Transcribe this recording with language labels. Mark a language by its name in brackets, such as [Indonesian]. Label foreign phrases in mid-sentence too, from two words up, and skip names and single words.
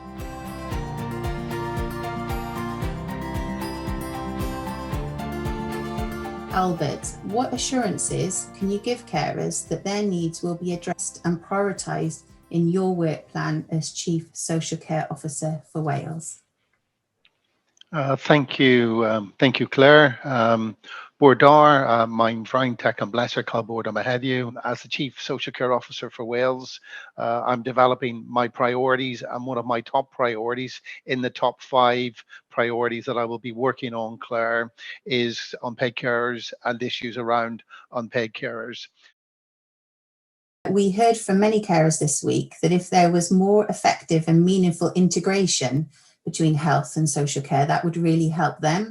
[English] Albert, what assurances can you give carers that their needs will be addressed and prioritised in your work plan as Chief Social Care Officer for Wales? Thank you, Claire. [Welsh] Bore da, mae'n fraint ac yn bleser cael bod yma heddiw. [English] As the Chief Social Care Officer for Wales, I'm developing my priorities, and one of my top priorities in the top 5 priorities that I will be working on, Claire, is unpaid carers and issues around unpaid carers. We heard from many carers this week that if there was more effective and meaningful integration between health and social care, that would really help them.